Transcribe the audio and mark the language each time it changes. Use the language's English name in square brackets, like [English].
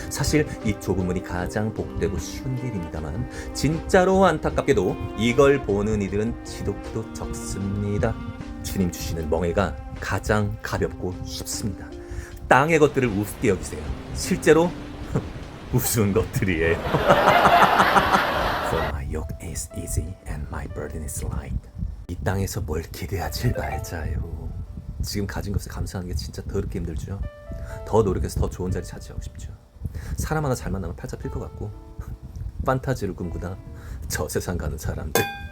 [Korean] 사실 이 좁은 문이 가장 복되고 쉬운 길입니다만 진짜로 안타깝게도 이걸 보는 이들은 지독히도 적습니다. 주님 주시는 멍에가 가장 가볍고 쉽습니다. 땅의 것들을 우습게 여기세요. 실제로 우스운 것들이에요. [English] For my yoke is easy and my burden is light. [Korean] 이 땅에서 뭘 기대하지 말자요. 지금 가진 것에 감사하는 게 진짜 더럽게 힘들죠. 더 노력해서 더 좋은 자리 차지하고 싶죠. 사람 하나 잘 만나면 팔자 필 것 같고 판타지를 꿈꾸다 저 세상 가는 사람들.